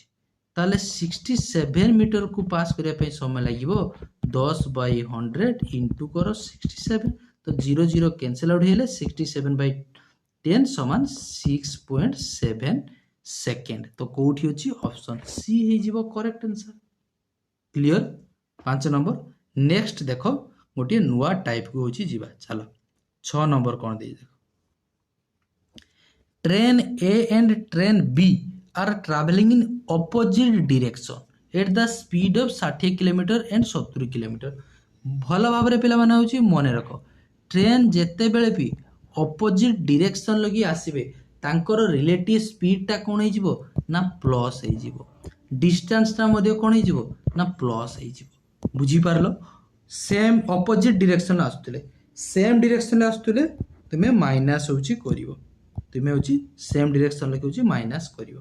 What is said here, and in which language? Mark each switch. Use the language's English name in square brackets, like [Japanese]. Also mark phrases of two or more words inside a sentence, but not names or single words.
[Odia] ତାହେଲେ 67 ମିଟରକୁ ପାସ୍ କରିବା ପାଇଁ ସମୟ ଲାଗିବ 10/100 ଇଣ୍ଟୁ କର 67, ତ 0 0 [English] cancel out [Odia] ହେଇଗଲେ 67/10 ସମାନ 6.7 ସେକେଣ୍ଡ। ତ କୋଉଠି ଅଛି [English] option C [Odia] ହେଇଯିବ [English] correct answer. [Odia] କ୍ଲିୟର 5 ନମ୍ବର। ନେକ୍ସଟ ଦେଖ ଗୋଟିଏ ନୂଆ ଟାଇପକୁ ହେଉଛି ଯିବା। ଚାଲ 6 ନମ୍ବର କ'ଣ ଦେଇ ଦେଖ। [English] train A and train B are traveling in opposite direction at the speed of 60 km and 70 km। [Odia] ଭଲ ଭାବରେ ପିଲାମାନେ ହେଉଛି ମନେ ରଖ, ଟ୍ରେନ୍ ଯେତେବେଳେ ବି [English] opposite direction [Odia] ଲାଗି ଆସିବେ ତାଙ୍କର [English] relative speed [Odia] କ'ଣ ହେଇଯିବ ନା ପ୍ଲସ୍ ହେଇଯିବ, ଡିଷ୍ଟାନ୍ସଟା ମଧ୍ୟ କ'ଣ ହେଇଯିବ ନା ପ୍ଲସ୍ ହେଇଯିବ। ବୁଝିପାରିଲ, [English] same opposite direction [Odia] ଆସୁଥିଲେ, [English] same direction [Odia] ଆସୁଥିଲେ ତୁମେ ମାଇନାସ୍ ହେଉଛି କରିବ, ତୁମେ ହେଉଛି [English] same direction [Odia] ଲାଗି ହେଉଛି ମାଇନାସ୍ କରିବ।